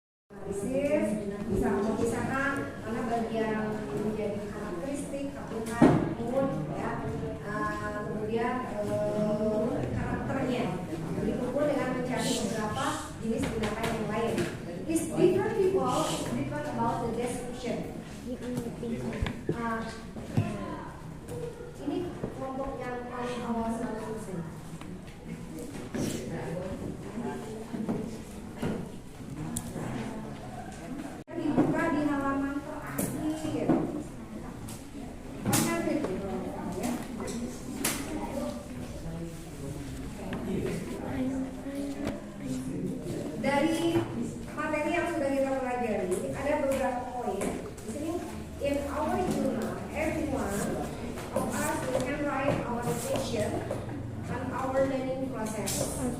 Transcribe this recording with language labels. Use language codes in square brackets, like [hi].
[id] Analisis bisa memisahkan mana bagian menjadi karakteristik, habitat, mood, ya, kemudian karakternya. Begitu pun dengan mencari beberapa jenis binatang yang lain. [en] Is different people is different about the description. [id] Ini kelompok yang paling awal selesai. Dibuka di halaman terakhir. Mana itu? Ya. Dari materi yang sudah kita pelajari, ada beberapa poin. Di sini, [en] in our journal, everyone of us we can write our reflection and our learning process.